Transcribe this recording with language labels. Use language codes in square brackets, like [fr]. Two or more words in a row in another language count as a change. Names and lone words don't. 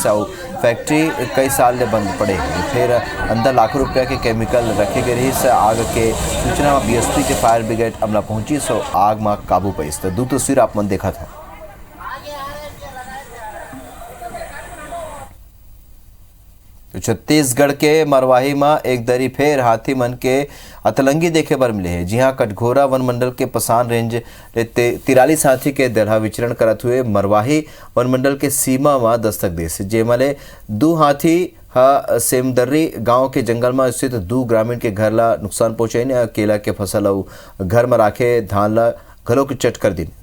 [hne] फैक्ट्री कई साल ले बंद पड़े, फिर अंदर लाखों रुपया के केमिकल रखे गए रही। आग के सूचना में बीएसपी के फायर ब्रिगेड अमला पहुंची, आग में काबू पाई। तो 2 तस्वीर आप मन देखा था। तो छत्तीसगढ़ के मरवाही में एक दरी फेर हाथी मन के अतलंगी देखे बर मिले हैं। जी हाँ, कटघोरा वन मंडल के पसान रेंज 43 हाथी के दरहा विचरण करत हुए मरवाही वन मंडल के सीमा में दस्तक दे, जेमले 2 हाथी सेमदर्री गांव के जंगल में स्थित दू ग्रामीण के घर ला नुकसान पहुंचे ने केला के फसल और घर में राखे धान ला घलों की चट कर दिन।